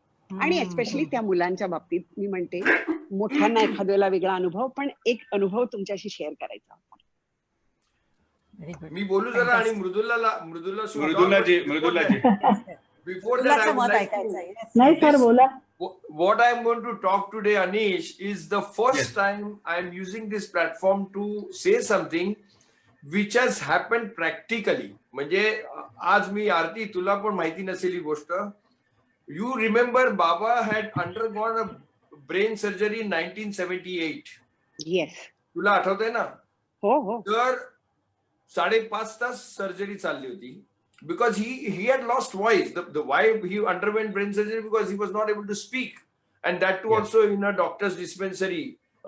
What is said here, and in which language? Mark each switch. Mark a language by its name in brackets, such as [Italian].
[Marathi] आणि एस्पेशली त्या मुलांच्या बाबतीत मी म्हणते, मोठ्यांना एखाद्याला वेगळा अनुभव, पण एक अनुभव तुमच्याशी शेअर करायचा. मी बोलू जरा, आणि मृदुलाजी [English] before that [Marathi] नाही सर बोला. [English] What I am going to talk today, Anish, is the first time I am using this platform to say something which has happened practically. [Marathi] म्हणजे आज मी, आरती तुला पण माहिती नसेल ही गोष्ट, [English] you remember Baba had undergone a brain surgery in 1978. Yes. [Marathi] तुला आठवतंय ना? हो हो. तर 5.5 तास सर्जरी चालली होती. [English] Because he had lost voice. The why he underwent brain surgery because he was not able to speak, and that too also in a doctor's dispensary.